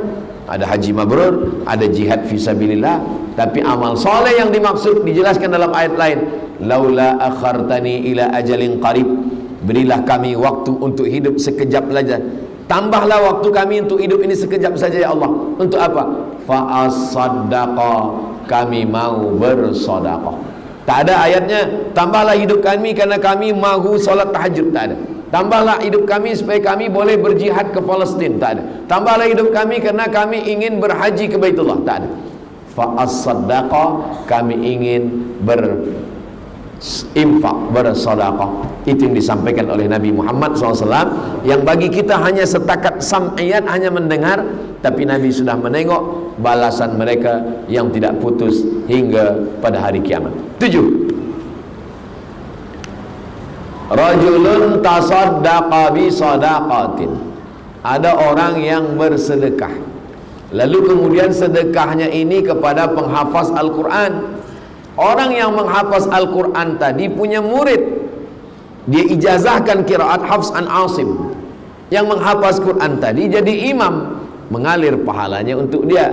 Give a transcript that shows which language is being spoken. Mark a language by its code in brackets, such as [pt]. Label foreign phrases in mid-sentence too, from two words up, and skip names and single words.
[ms] Ada haji mabrur, ada jihad fisabilillah. Tapi amal saleh yang dimaksud dijelaskan dalam ayat lain. [ar] لولا أخرتني إلى أجل قريب, [ms] berilah kami waktu untuk hidup sekejap saja. Tambahlah waktu kami untuk hidup ini sekejap saja ya Allah. Untuk apa? [ar] فأصدق, [ms] kami mau bersedekah. Tak ada ayatnya tambahlah hidup kami karena kami mahu solat tahajud, tak ada. Tambahlah hidup kami supaya kami boleh berjihad ke Palestin, tak ada. Tambahlah hidup kami karena kami ingin berhaji ke Baitullah, tak ada. [ar] فأصدق, [ms] kami ingin berinfak, bersedekah. Itu yang disampaikan oleh Nabi Muhammad SAW, yang bagi kita hanya setakat sam'iyat, hanya mendengar. Tapi Nabi sudah menengok balasan mereka yang tidak putus hingga pada hari kiamat. 7. [ar] رجل تصدق بصدقة, [ms] ada orang yang bersedekah, lalu kemudian sedekahnya ini kepada penghafaz Al-Quran. Orang yang menghafaz Al-Quran tadi punya murid, dia ijazahkan qiraat Hafs an Asim. Yang menghafaz Quran tadi jadi imam, mengalir pahalanya untuk dia.